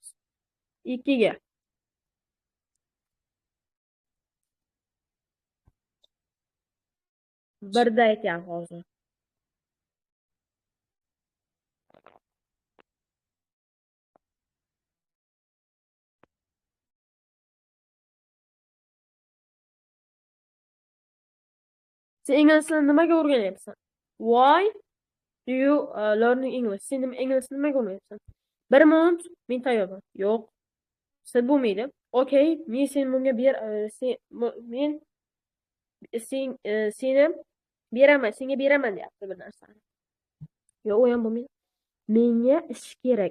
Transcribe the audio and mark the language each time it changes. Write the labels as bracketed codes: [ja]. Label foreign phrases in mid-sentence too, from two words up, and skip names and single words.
[uz] 2ga birda aytyapman hozir. Sen ingliz tilini nimaga o'rganyapsan? [en] Why do you learning English? [uz] Sen ingliz tilini nimaga o'rganyapsan? Bir minut men tayyorman. Yo'q. Siz bo'lmaydi. Okay, men sen bunga men seni beraman, senga beraman deyapti bir narsani. Yo'q, u ham bo'lmaydi. Menga ish kerak.